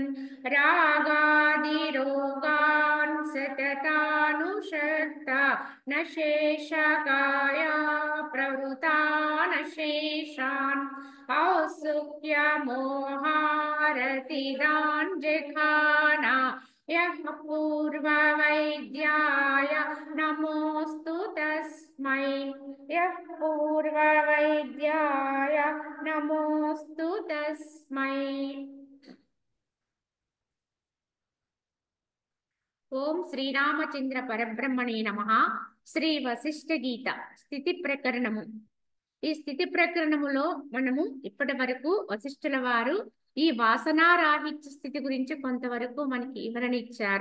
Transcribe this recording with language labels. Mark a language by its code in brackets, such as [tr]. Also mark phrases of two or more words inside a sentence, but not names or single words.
[sa] रागादिरोगान् सततानुषक्ता न शेषकाया प्रवृता न शेषान् औत्सुक्यमोहारतिदान् जघाना यः पूर्ववैद्याय नमोऽस्तु तस्मै यः पूर्ववैद्याय नमोऽस्तु तस्मै। ఓం శ్రీరామచంద్ర పరబ్రహ్మణే నమః. [te] శ్రీ వశిష్ఠ గీత స్థితి ప్రకరణము. ఈ స్థితి ప్రకరణములో మనము ఇప్పటి వరకు వశిష్ఠుల వారు ఈ వాసనారాహిత్య స్థితి గురించి కొంతవరకు మనకి వివరణ ఇచ్చారు.